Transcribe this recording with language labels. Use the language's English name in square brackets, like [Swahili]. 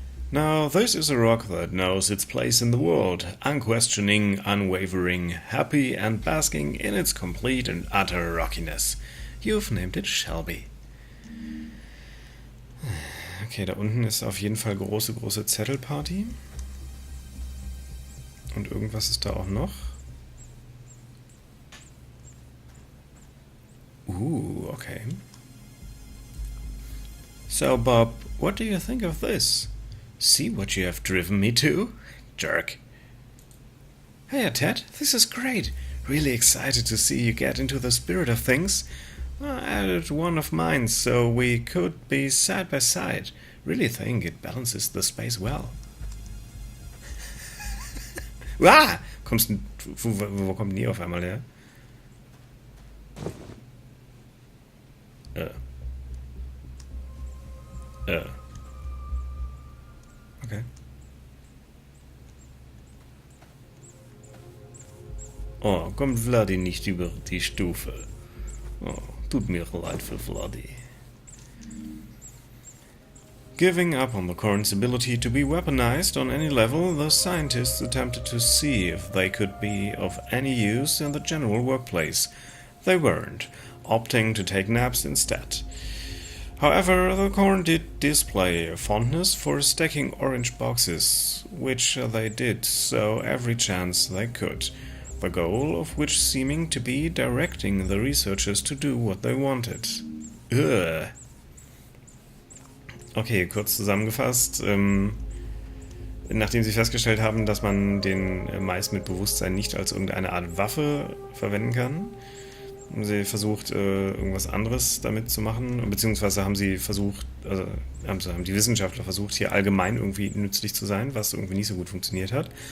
[English] Now, this is a rock that knows its place in the world, unquestioning, unwavering, happy and basking in its complete and utter rockiness. You've named it Shelby. [German] Okay, da unten ist auf jeden Fall große Zettelparty. Und irgendwas ist da auch noch. Okay. [English] So, Bob, what do you think of this? See what you have driven me to? Jerk. Hey, Ted, this is great. Really excited to see you get into the spirit of things. I added one of mine so we could be side by side. Really think it balances the space well. Ah! [German] Wo kommt die auf einmal her? Okay. Oh, kommt Vladi nicht über die Stufe. Oh, tut mir leid für Vladi. [English] Giving up on the Corn's ability to be weaponized on any level, the scientists attempted to see if they could be of any use in the general workplace. They weren't, opting to take naps instead. However, the Corn did display a fondness for stacking orange boxes, which they did so every chance they could, the goal of which seeming to be directing the researchers to do what they wanted. Ugh. [German] Okay, kurz zusammengefasst, Nachdem sie festgestellt haben, dass man den Mais mit Bewusstsein nicht als irgendeine Art Waffe verwenden kann, haben sie versucht, irgendwas anderes damit zu machen, beziehungsweise haben sie versucht, also haben die Wissenschaftler versucht, hier allgemein irgendwie nützlich zu sein, was irgendwie nicht so gut funktioniert hat.